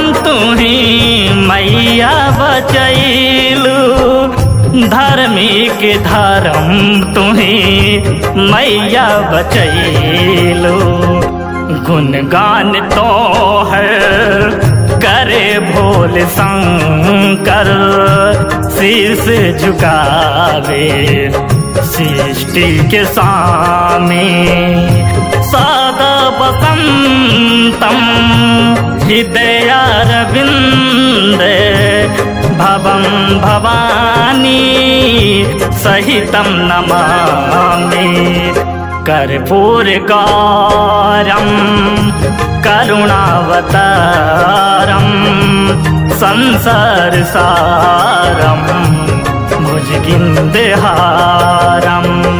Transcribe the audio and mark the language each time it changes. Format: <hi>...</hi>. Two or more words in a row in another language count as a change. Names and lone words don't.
<bho>तुम्हें मैया बचैलू धार्मिक धर्म तुम्हें मैया बचैलू गुणगान तो है करे भोले शंकर शीश झुकावे सृष्टि के सामने</bho> <sa>सदा वसन्तं हृदयारविन्दे भवं भवानी सहितं नमामि कर्पूरगौरं करुणावतारं संसारसारं भुजगेन्द्रहारं</sa>